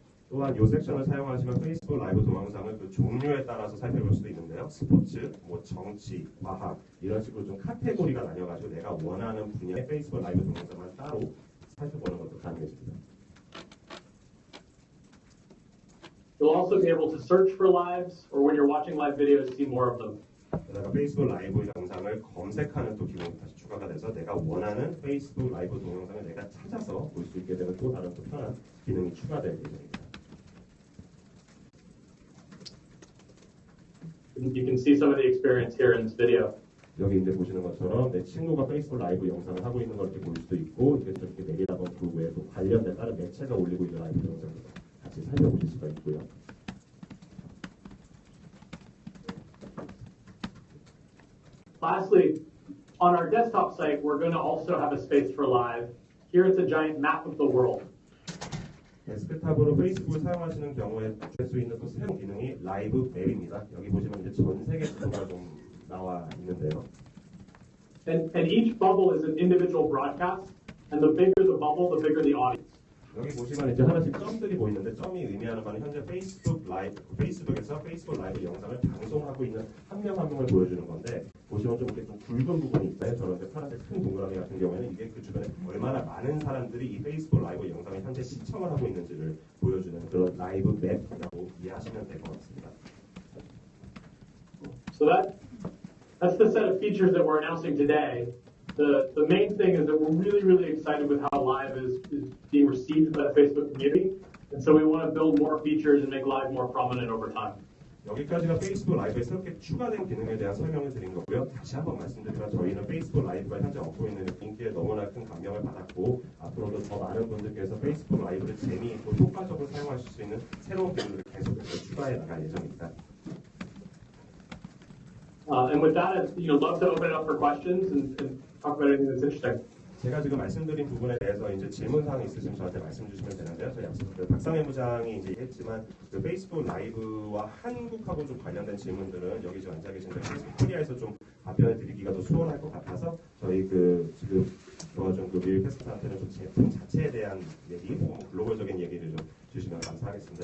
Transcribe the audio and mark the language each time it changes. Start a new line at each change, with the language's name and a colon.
Korean: 또한 이 섹션을 사용하시면 페이스북 라이브 동영상을 그 종류에 따라서 살펴볼 수도 있는데요. 스포츠, 뭐 정치, 과학 이런 식으로 좀 카테고리가 나뉘어가지고 내가 원하는 분야의 페이스북 라이브 동영상만 따로 살펴보는 것도 가능해집니다.
English: You'll also be able to search for lives or when you're watching live videos, see more of them.
Korean: 게다가 페이스북 라이브 영상을 검색하는 또 기능이 다시 추가가 돼서 내가 원하는 페이스북 라이브 동영상을 내가 찾아서 볼 수 있게 되는 또 다른 또 편한 기능이 추가될 예정입니다.
English: You can see some of the experience here in this video.
Korean: 여기 이제 보시는 것처럼 내 친구가 페이스북 라이브 영상을 하고 있는 걸 이렇게 볼 수도 있고 이렇게 저렇게 내리다 보면 그 외에 또 관련된 다른 매체가 올리고 있는 라이브 영상도 같이 살펴보실 수가 있고요.
English: Lastly, on our desktop site, we're going to also have a space for live. Here it's a giant map of the world.
Korean: 데스크탑으로 페이스북을 사용하시는 경우에 할 수 있는 또 새로운 기능이 라이브 맵입니다. 여기 보시면 이제 전 세계 지도가 좀 나와 있는데요.
English: And each bubble is an individual broadcast, and the bigger the bubble, the bigger the audience.
Korean: 여기 보시면 이제 하나씩 점들이 보이는데 점이 의미하는 바는 현재 페이스북에서 페이스북 라이브 영상을 방송하고 있는 한 명 한 명을 보여주는 건데 보시면 좀 이렇게 좀 굵은 부분이 있어요. 저런 파란색 큰 동그라미 같은 경우에는 이게 그 주변에 얼마나 많은 사람들이 이 페이스북 라이브 영상을 현재 시청을 하고 있는지를 보여주는 그런 라이브 맵이라고 이해하시면 될 것 같습니다.
English: So that's the set of features that we're announcing today. The main thing is that we're really excited with how live is being received by the Facebook community, and so we want to build more features and make live more prominent over time.
Korean: 여기까지가 페이스북 라이브에 새롭게 추가된 기능에 대한 설명을 드린 거고요. 다시 한번 말씀드리면 저희는 페이스북 라이브가 현재 얻고 있는 인기에 너무나 큰 감명을 받았고 앞으로도 더 많은 분들께서 페이스북 라이브를 재미있고 효과적으로 사용하실 수 있는 새로운 기능들을 계속해서 추가해 나갈 예정입니다.
English: And with that, I'd love to open it up for questions and talk about anything that's interesting.
Korean: 제가 지금 말씀드린 부분에 대해서 이제 질문사항이 있으시면 저한테 말씀 주시면 되는데요. 저희 앞서 박상현 부장이 이제 했지만 그 페이스북 라이브와 한국하고 좀 관련된 질문들은 여기 지금 앉아 계신 페이스북코리아에서 좀 답변을 드리기가 더 수월할 것 같아서 저희 지금 도와준 윌 캐스카트한테는 좀 제품 자체에 대한 얘기, 뭐 글로벌적인 얘기를 좀 주시면 감사하겠습니다.